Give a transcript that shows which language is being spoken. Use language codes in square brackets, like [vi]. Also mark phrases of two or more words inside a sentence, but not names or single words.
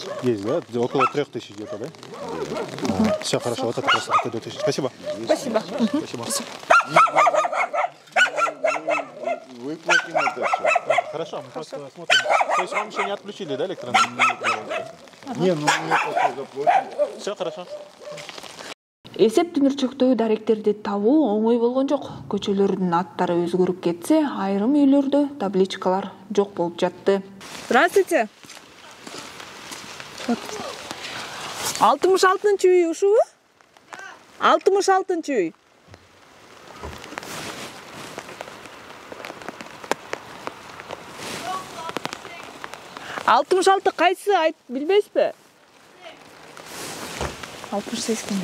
[ru] Есть, да? Около 3000 где-то, да? Все, хорошо, вот это просто 2000. Спасибо. Спасибо. Спасибо. Выплатим это все. Хорошо, мы просто смотрим. То есть вам еще не отключили, да, электроэнергию? Не, ну мы это заплатим. Все хорошо. [ky] Эсеп түмүрчөктөгү даректерди табуу оңой болгон жок. Көчөлөрдүн аттары өзгөрүп кетсе, айрым үйлөрдө табличкалар жок болуп жатты. Здравствуйте. 66-й үй ушубу? 66-й үй. Алтымыш алты кайсы айт билбейсизби? 68.